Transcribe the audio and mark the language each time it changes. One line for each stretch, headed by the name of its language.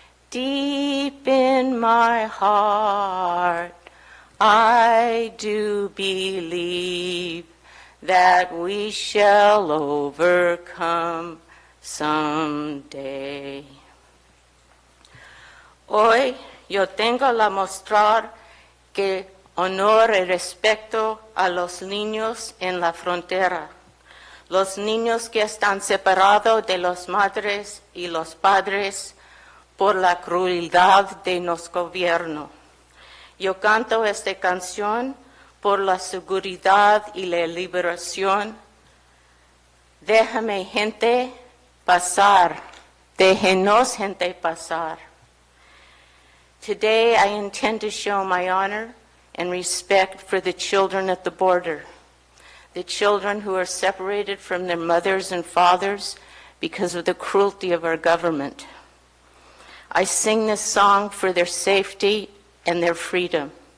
English: Deep in my heart, I do believe that we shall overcome someday.
Spanish: Hoy yo tengo la mostrar que honor y respeto a los niños en la frontera, los niños que están separados de las madres y los padres por la crueldad de nuestro gobierno. Yo canto esta canción por la seguridad y la liberación. Déjame gente pasar, déjenos gente pasar.
English: Today I intend to show my honor and respect for the children at the border, the children who are separated from their mothers and fathers because of the cruelty of our government. I sing this song for their safety and their freedom.